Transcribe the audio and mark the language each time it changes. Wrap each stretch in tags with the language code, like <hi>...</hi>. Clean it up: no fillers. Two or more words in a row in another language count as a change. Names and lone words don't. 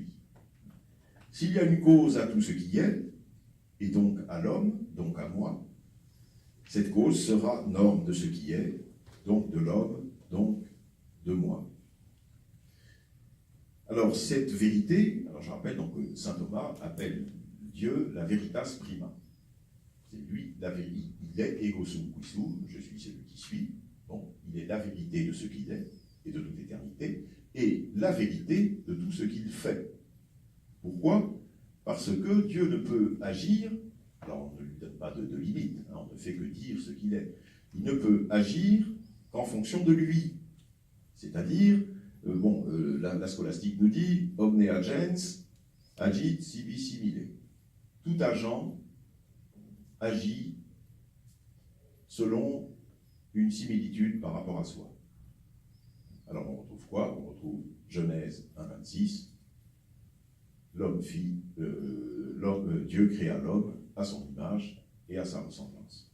<fr>S'il y a une cause à tout ce qui est, et donc à l'homme, donc à moi, cette cause sera norme de ce qui est, donc de l'homme, donc de moi. Alors cette vérité, alors je rappelle donc que saint Thomas appelle Dieu la</fr> <la>veritas prima.</la> <fr>C'est lui la vérité. Il est</fr> <la>ego sum qui sum,</la> <fr>je suis celui qui suis. Bon, il est la vérité de ce qu'il est et de toute éternité, et la vérité de tout ce qu'il fait. Pourquoi? Parce que Dieu ne peut agir Alors on ne lui donne pas de limite, hein, on ne fait que dire ce qu'il est. Il ne peut agir qu'en fonction de lui. C'est-à-dire, la scolastique nous dit «</fr> <la>omne agens agit sibi simile ».</la> <fr>Tout agent agit selon une similitude par rapport à soi. Alors on retrouve quoi? On retrouve Genèse 1,26. Dieu créa l'homme à son image et à sa ressemblance.</fr>